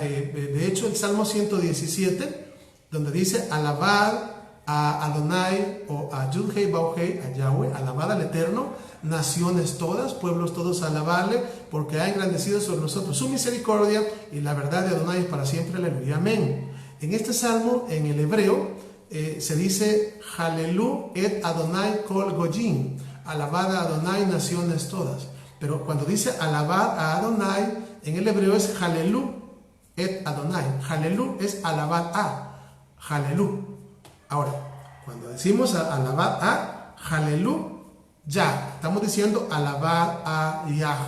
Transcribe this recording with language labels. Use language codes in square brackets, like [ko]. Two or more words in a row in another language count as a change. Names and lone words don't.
[es] De hecho, el Salmo 117, donde dice alabad a Adonai o a [he] יוד-הא ואו-הא, [es] a Yahweh, alabad al Eterno, naciones todas, pueblos todos, alabarle, porque ha engrandecido sobre nosotros su misericordia y la verdad de Adonai es para siempre, aleluya, amén. En este salmo, en el hebreo, se dice [he] הללו את אדני כל גוים, [es] alabad a Adonai, naciones todas. Pero cuando dice alabad a Adonai, en el hebreo es [he] הללו את אדני. [es] Halelu es alabad a, Halelu. Ahora, cuando decimos alabad a, Halelu, ya, estamos diciendo alabad a Yah.